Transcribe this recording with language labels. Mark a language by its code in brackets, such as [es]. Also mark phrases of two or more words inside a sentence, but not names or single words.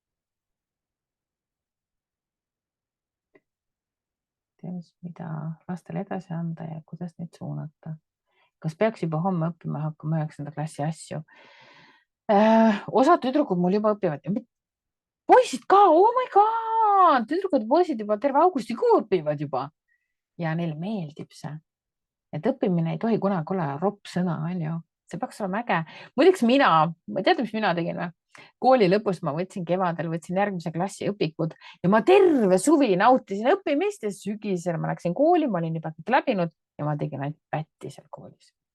[et] Teadis, mida lastele edasi anda ja kuidas neid suunata. Kas peaks juba homme õppima hakkama 9. klassi asju? Osa tüdrukud mul juba õpivad. Poisid ka, [en] oh my god! [et] Tüdrukud ja poisid juba terve augustikuu õpivad juba. Ja neile meeldib see. Et õppimine ei tohi kunagi olla ropp sõna, on ju. See peaks olema äge. Muideks teate, mis mina tegin või? Kooli lõpus ma kevadel võtsin järgmise klassi õpikud ja ma terve suvi nautisin õppimist ja sügisel ma läksin kooli, ma olin juba kõik läbinud ja ma tegin ainult pätti seal koolis.